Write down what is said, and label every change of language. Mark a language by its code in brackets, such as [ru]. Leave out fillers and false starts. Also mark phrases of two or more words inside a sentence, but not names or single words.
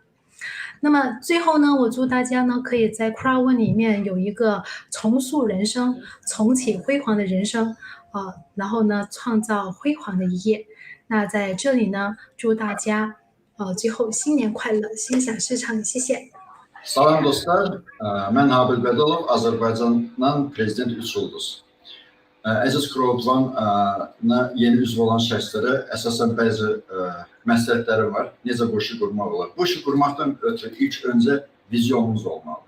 [zh] 那么最后呢，我祝大家呢可以在 CROWD1 里面有一个重塑人生、重启辉煌的人生，然后呢创造辉煌的一页。那在这里呢，祝大家最后新年快乐，心想事成，谢谢。 [az] Salam dostlar, mən Habil Bədalov, Azərbaycandan prezident 3 ulduz. Əziz CROWD1 yeni üzv olan şəxslərə əsasən bəzi məsləhətlərim var. Necə bu işi qurmaq olar? Bu işi qurmaqdan ötürü ilk öncə vizyonumuz olmalıdır.